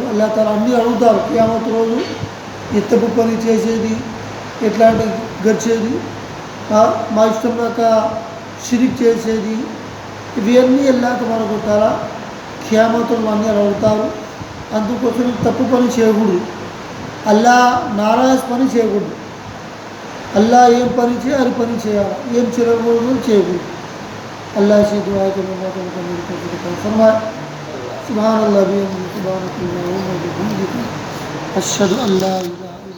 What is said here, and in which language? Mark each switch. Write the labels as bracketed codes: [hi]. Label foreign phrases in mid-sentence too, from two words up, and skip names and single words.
[te] అల్లాహ్ తఆలా అన్నీ అడుగుతారు కియామత్ రోజు. ఈ తప్పు పని చేసేది, ఎట్లాంటి గడిచేది, మా ఇష్టం దాక షిరిక్ చేసేది, ఇవన్నీ అల్లాహ్ తబారక్ తఆలా కియామతులు అన్నీ అడుగుతారు. అందుకోసం తప్పు పని చేయకూడదు, అల్లాహ్ నారాజ్ పని చేయకూడదు. అల్లాహ్ ఏం పని చేయాలి అది పని చేయాలి, ఏం చేయకూడదు చేయకూడదు. [ur] اللہ سے دعا کرو فرمائے [ar] سبحان الله و بحمده سبحانك اللهم و بحمدك أشهد ألا إله